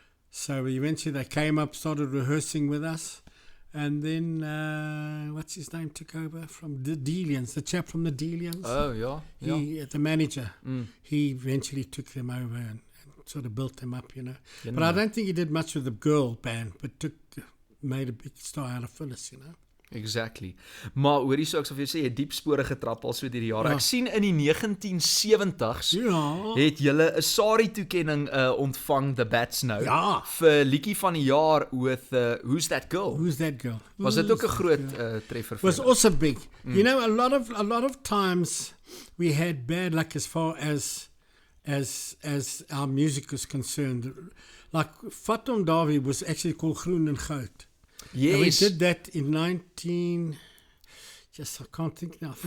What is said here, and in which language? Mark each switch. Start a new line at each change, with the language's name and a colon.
English: So eventually they came up, started rehearsing with us. And then, what's his name, took over from the Delians, the chap from the Delians. Oh, yeah. The manager. He eventually took them over and sort of built them up, you know. But I don't think he did much with the girl band, but took made a big star out of Phyllis, Exactly.
Afrikaans: Maar hoorie so, ek sal vir jou sê, jy diep spore getrap al so deur die jare. Ja. Ek sien in die 1970s Ja. het julle 'n SARI toekenning ontvang, The Bats nou, Ja. vir liedjie van die jaar with Who's That Girl?
English: Who's that girl?
Afrikaans: Was dit ook 'n groot treffer vir Was julle?
English: also big. You know, a lot of times we had bad luck as far as our music is concerned. Like Fatum Davi was actually called Groen en Goud. Yes. And we did that in I can't think now.